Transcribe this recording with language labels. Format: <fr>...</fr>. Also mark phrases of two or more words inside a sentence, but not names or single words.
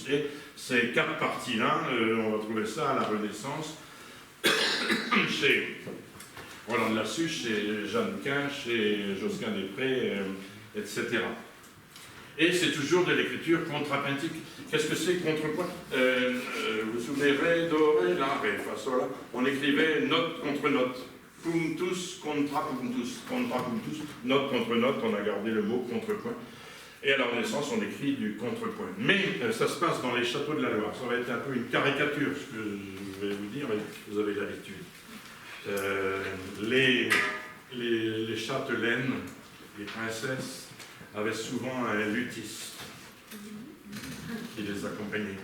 <fr>Et ces 4 parties-là, on va trouver ça à la Renaissance, chez Roland de Lassus, chez Jeanne Quin, chez Josquin des Prés, etc. Et c'est toujours de l'écriture contrapuntique. Qu'est-ce que c'est contrepoint? Vous vous souvenez, ré, do, ré, la, ré, fa, sol, la. On écrivait note contre note.</fr> <la>Punctus contra punctus,</la> <fr>note contre note, on a gardé le mot contrepoint. Et à la Renaissance, on écrit du contrepoint. Mais ça se passe dans les châteaux de la Loire. Ça va être un peu une caricature, ce que je vais vous dire, mais vous avez l'habitude. Les châtelaines, les princesses, avaient souvent un luthiste qui les accompagnait.</fr>